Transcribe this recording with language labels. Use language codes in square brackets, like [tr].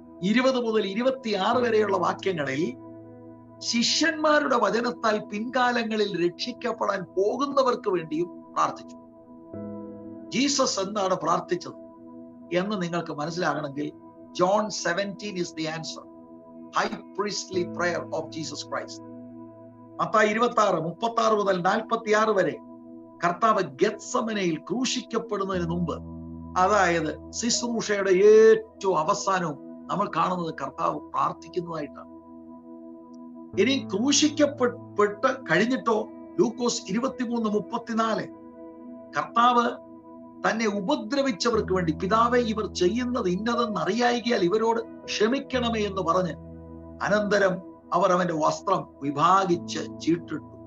[ml] 20 മുതൽ 26 വരെയുള്ള വാക്യങ്ങളിൽ ശിഷ്യന്മാരുടെ വചനത്താൽ പിൻകാലങ്ങളിൽ രക്ഷിക്കപ്പെടാൻ പോകുന്നവർക്ക് വേണ്ടിയും പ്രാർത്ഥിച്ചു. ജീസസ് എന്താണ് പ്രാർത്ഥിച്ചത് എന്ന് നിങ്ങൾക്ക് മനസ്സിലാകണമെങ്കിൽ John 17 [en] is the answer. High priestly prayer of Jesus Christ. [ml] Mathai 26:36 മുതൽ 46 വരെ കർത്താവ് ഗെത്സമനയിൽ ക്രൂശിക്കപ്പെടുന്നതിന് മുമ്പ്, അതായത് ശുശ്രൂഷയുടെ ഏറ്റവും അവസാനവും നമ്മൾ കാണുന്നത് കർത്താവ് പ്രാർത്ഥിക്കുന്നതായിട്ടാണ്. ഇനി ക്രൂശിക്കപ്പെട്ട് കഴിഞ്ഞിട്ടോ ലൂക്കോസ് 23:34 കർത്താവ് തന്നെ ഉപദ്രവിച്ചവർക്ക് വേണ്ടി, പിതാവേ ഇവർ ചെയ്യുന്നത് ഇന്നതെന്ന് അറിയായികയാൽ ഇവരോട് ക്ഷമിക്കണമേ എന്ന് പറഞ്ഞ് അനന്തരം അവർ അവന്റെ വസ്ത്രം വിഭാഗിച്ച് ചീട്ടിട്ടു.